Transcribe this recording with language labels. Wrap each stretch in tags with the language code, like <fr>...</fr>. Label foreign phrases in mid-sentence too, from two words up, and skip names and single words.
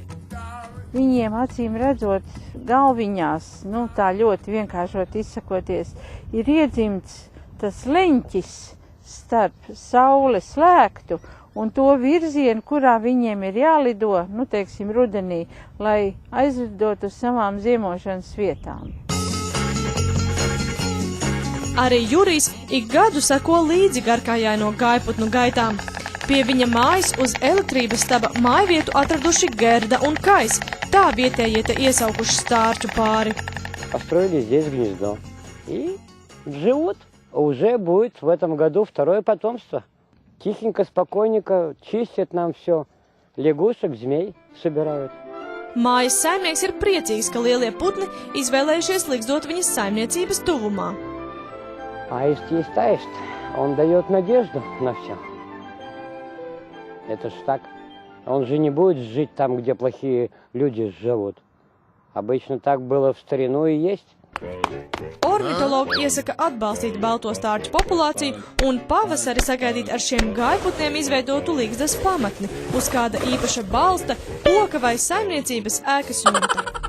<lv>Viņiem acīm redzot galviņās, tā ļoti vienkāršot izsakoties, ir iedzimts tas leņķis starp saules slēgtu un to virzienu, kurā viņiem ir jālido, teiksim, rudenī, lai aizlidot uz savām ziemošanas vietām. Arī Jurijs ik gadu seko līdzi garkājaino gaiputnu gaitām. Pie viņa mājas uz elektrības staba mājvietu atraduši Gerda un Kais. Tā vietējie te iesaukuši stārķu pāri.</lv> <ru>Построили здесь гнездо. И живут, уже будет в этом году второе потомство. Тихенько, спокойненько чистят нам все. Лягушек, змей собирают.</ru> <lv>Mājas saimnieks ir priecīgs, ka lielie putni izvēlējušies likšdot viņas saimniecības tuvumā.</lv> <ru>Аист есть аист. Он дает надежду на все. Это ж так. Он же не будет жить там, где плохие люди живут. Обычно так было в старину и есть.</ru> <lv>Ornitologi iesaka atbalstīt balto stārķu populāciju un pavasari sagaidīt ar šiem gaiputniem izveidotu līgzdas pamatni uz kāda īpaša balsta, koka vai saimniecības ēkas jumta.</lv>